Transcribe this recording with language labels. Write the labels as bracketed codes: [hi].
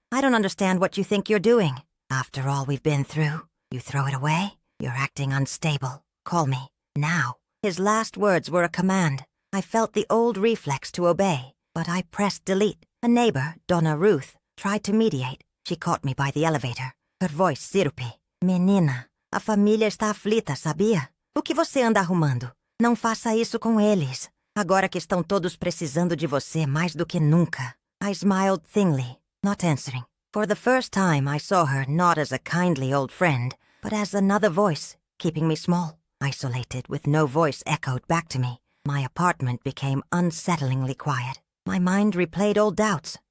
[en] I don't understand what you think you're doing. After all we've been through, you throw it away? You're acting unstable. Call me. Now." His last words were a command. I felt the old reflex to obey, but I pressed delete. A neighbor, Donna Ruth, tried to mediate. She caught me by the elevator. Her voice sirupe. [pt] "Menina, a família está aflita, sabia? O que você anda arrumando? Não faça isso com eles. Agora que estão todos precisando de você mais do que nunca." [en] I smiled thinly, not answering. For the first time, I saw her not as a kindly old friend, but as another voice, keeping me small, isolated, with no voice echoed back to me. My apartment became unsettlingly quiet. My mind replayed old doubts.